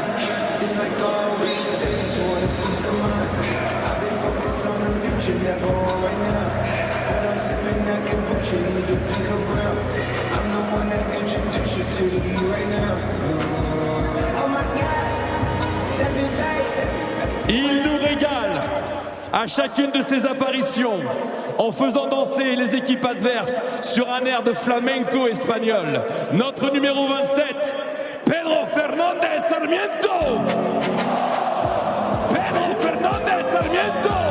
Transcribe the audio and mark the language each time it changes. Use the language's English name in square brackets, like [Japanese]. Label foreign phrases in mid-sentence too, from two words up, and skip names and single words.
[English] It's like always, I just want a peace of mind. I've been focused on the future, never on right now. But I'm sipping that kombucha, either pink or brown. I'm the one that introduced you to the E right now. Oh my God, let me back. [French] Il nous régale à chacune de ses apparitions en faisant danser les équipes adverses sur un air de flamenco espagnol. Notre numéro 27, Pedro Fernández Sarmiento. Pedro Fernández Sarmiento.